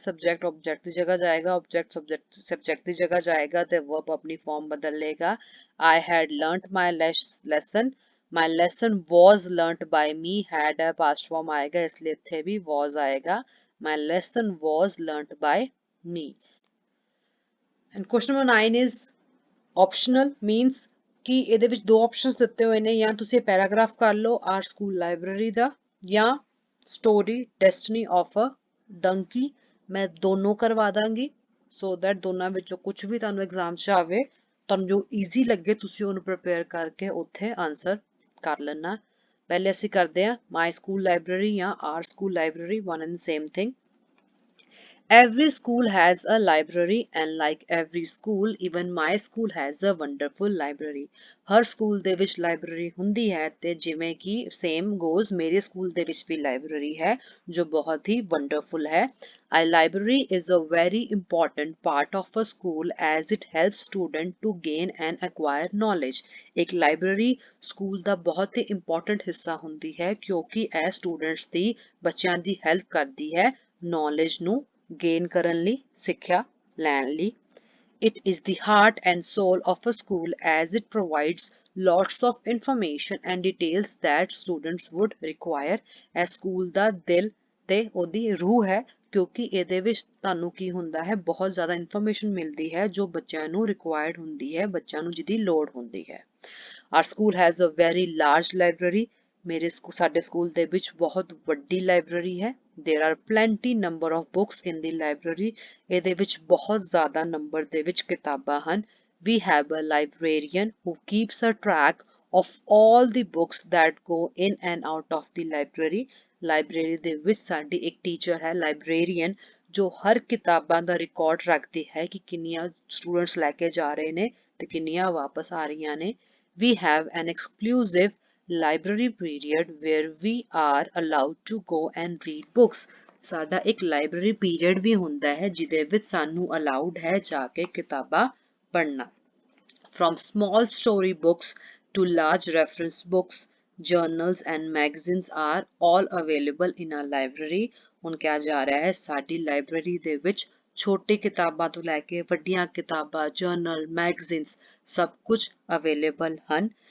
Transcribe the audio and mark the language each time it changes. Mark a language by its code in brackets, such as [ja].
[pa] Subject object ਦੀ ਜਗ੍ਹਾ ਜਾਏਗਾ, object subject ਦੀ ਜਗ੍ਹਾ ਜਾਏਗਾ ਤੇ verb ਆਪਣੀ form ਬਦਲ ਲੇਗਾ. [en] I had learnt my lesson. My lesson was learnt by me. [pa] Had a past form ਆਏਗਾ, ਇਸ ਲਈ ਇੱਥੇ ਵੀ was ਆਏਗਾ. [en] My lesson was learnt by me. And question number 9 is optional. [pa] Means ਕਿ ਇਹਦੇ ਵਿੱਚ ਦੋ options ਦਿੱਤੇ ਹੋਏ ਨੇ, ਜਾਂ ਤੁਸੀਂ ਪੈਰਾਗ੍ਰਾਫ ਕਰ ਲਓ our school library ਦਾ, ਜਾਂ story destiny of a donkey. ਮੈਂ ਦੋਨੋਂ ਕਰਵਾ ਦਾਂਗੀ [en] so that [pa] ਦੋਨਾਂ ਵਿੱਚੋਂ ਕੁਝ ਵੀ ਤੁਹਾਨੂੰ ਐਗਜ਼ਾਮ 'ਚ ਆਵੇ, ਤੁਹਾਨੂੰ ਜੋ ਈਜ਼ੀ ਲੱਗੇ ਤੁਸੀਂ ਉਹਨੂੰ ਪ੍ਰਿਪੇਅਰ ਕਰਕੇ ਉੱਥੇ ਆਨਸਰ ਕਰ ਲੈਣਾ. ਪਹਿਲੇ ਅਸੀਂ ਕਰਦੇ ਹਾਂ [en] My school library ਜਾਂ or school library, one and same thing. Every school has a library and like every school, even my school has a wonderful library. [pa] Har school ਦੇ ਵਿੱਚ ਲਾਇਬ੍ਰੇਰੀ ਹੁੰਦੀ ਹੈ ਤੇ ਜਿਵੇਂ ਕਿ [en] same goes [pa] ਮੇਰੇ ਸਕੂਲ ਦੇ ਵਿੱਚ ਵੀ ਲਾਇਬ੍ਰੇਰੀ ਹੈ ਜੋ ਬਹੁਤ ਹੀ wonderful ਹੈ. [en] A library is a very important part of a school as it helps student to gain and acquire knowledge. [pa] ਇੱਕ ਲਾਇਬ੍ਰੇਰੀ ਸਕੂਲ ਦਾ ਬਹੁਤ ਹੀ important ਹਿੱਸਾ ਹੁੰਦੀ ਹੈ ਕਿਉਂਕਿ ਇਹ students ਦੀ ਬੱਚਿਆਂ ਦੀ help ਕਰਦੀ ਹੈ knowledge ਨੂੰ gain ਕਰਨ ਲਈ ਸਿੱਖਿਆ ਲੈਣ ਲਈ. [en] It is the heart and soul of a school as it provides lots of information and details that students would require. [pa] ਇਹ ਸਕੂਲ ਦਾ ਦਿਲ ਤੇ ਉਹਦੀ ਰੂਹ ਹੈ ਕਿਉਂਕਿ ਇਹਦੇ ਵਿੱਚ ਤੁਹਾਨੂੰ ਕੀ ਹੁੰਦਾ ਹੈ ਬਹੁਤ ਜ਼ਿਆਦਾ ਇਨਫੋਰਮੇਸ਼ਨ ਮਿਲਦੀ ਹੈ ਜੋ ਬੱਚਿਆਂ ਨੂੰ ਰਿਕੁਆਇਰਡ ਹੁੰਦੀ ਹੈ ਬੱਚਿਆਂ ਨੂੰ ਜਿਹਦੀ ਲੋੜ ਹੁੰਦੀ ਹੈ. [en] Our school has a very large library. [pa] ਸਾਡੇ ਸਕੂਲ ਦੇ ਵਿੱਚ ਬਹੁਤ ਵੱਡੀ ਲਾਇਬ੍ਰੇਰੀ ਹੈ. [en] There are plenty number of books in the library. [pa] ਇਹਦੇ ਵਿੱਚ ਬਹੁਤ ਜ਼ਿਆਦਾ ਨੰਬਰ ਦੇ ਵਿੱਚ ਕਿਤਾਬਾਂ ਹਨ. [en] We have a librarian who keeps a track of all the books that go in and out of the library. [pa] Library ਦੇ ਵਿੱਚ ਸਾਡੀ ਇੱਕ ਟੀਚਰ ਹੈ ਲਾਇਬ੍ਰੇਰੀਅਨ ਜੋ ਹਰ ਕਿਤਾਬਾਂ ਦਾ ਰਿਕਾਰਡ ਰੱਖਦੀ ਹੈ ਕਿ ਕਿੰਨੀਆਂ ਸਟੂਡੈਂਟਸ ਲੈ ਕੇ ਜਾ ਰਹੇ ਨੇ ਤੇ ਕਿੰਨੀਆਂ ਵਾਪਸ ਆ ਰਹੀਆਂ ਨੇ. [en] We have an exclusive library period where we are allowed to go and read books. [pa] ਸਾਡਾ ਇੱਕ ਲਾਇਬ੍ਰੇਰੀ ਪੀਰੀਅਡ ਵੀ ਹੁੰਦਾ ਹੈ ਜਿਹਦੇ ਵਿੱਚ ਸਾਨੂੰ ਅਲਾਉਡ ਹੈ ਜਾ ਕੇ ਕਿਤਾਬਾਂ ਪੜ੍ਹਨਾ. [en] From small story books to large reference books, journals and magazines are all available in our library. [pa] ਹੁਣ ਕਿਹਾ ਜਾ ਰਿਹਾ ਹੈ ਸਾਡੀ ਲਾਇਬ੍ਰੇਰੀ ਦੇ ਵਿੱਚ ਛੋਟੀ ਕਿਤਾਬਾਂ ਤੋਂ ਲੈ ਕੇ ਵੱਡੀਆਂ ਕਿਤਾਬਾਂ ਜਰਨਲ ਮੈਗਜ਼ੀਨਸ ਸਭ ਕੁਝ ਅਵੇਲੇਬਲ ਹਨ.